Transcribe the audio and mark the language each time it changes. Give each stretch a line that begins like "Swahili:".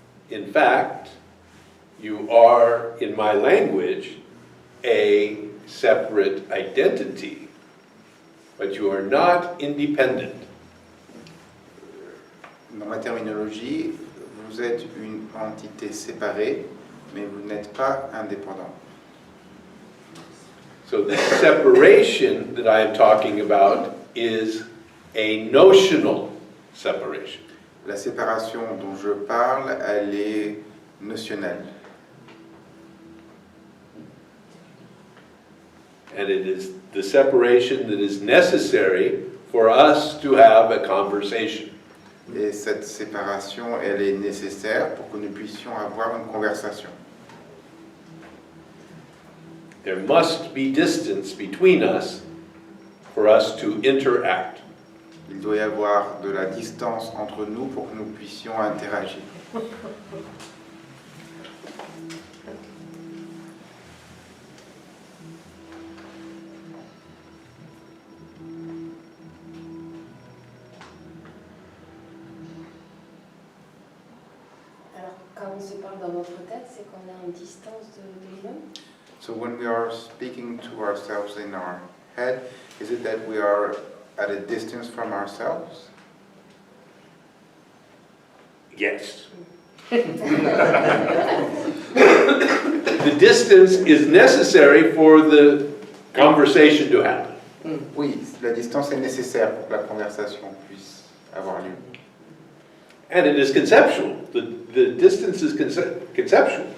English: In fact, you are, in my language, a separate identity, but you are not independent.
French: Dans ma terminologie, vous êtes une entité séparée, mais vous n'êtes pas indépendant.
English: So the separation that I am talking about is a notional separation.
French: La séparation dont je parle, elle est notionnelle.
English: And it is the separation that is necessary for us to have a conversation.
French: Et cette séparation, elle est nécessaire pour que nous puissions avoir une conversation.
English: There must be distance between us for us to interact.
French: Il doit y avoir de la distance entre nous pour que nous puissions interagir. Alors, quand on se parle dans notre tête, c'est qu'on est en distance de nous-mêmes.
English: So when we are speaking to ourselves in our head, is it that we are at a distance from ourselves? Yes. The distance is necessary for the conversation to happen.
French: Oui, la distance est nécessaire pour que la conversation puisse avoir lieu.
English: And it is conceptual. The distance is conceptual.